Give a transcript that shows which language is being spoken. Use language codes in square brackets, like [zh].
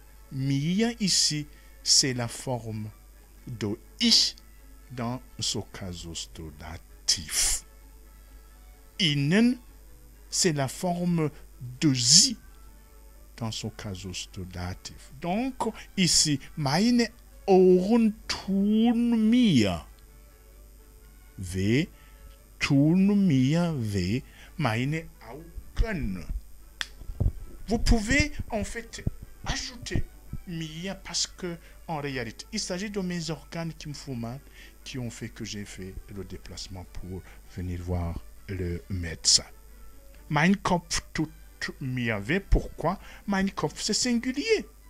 [fr] Mir ici, c'est la forme de ich dans ce casus datif. Ihnen, c'est la forme de sie dans ce casus datif. Donc, ici, [de] meine Ohren tun mir weh, tun mir weh, meine Augen. [fr] Vous pouvez en fait ajouter mir parce que en réalité, il s'agit de mes organes qui me font mal, qui ont fait que j'ai fait le déplacement pour venir voir le médecin. [de] Mein Kopf tut mir weh. Pourquoi? Mein Kopf, [fr] c'est singulier.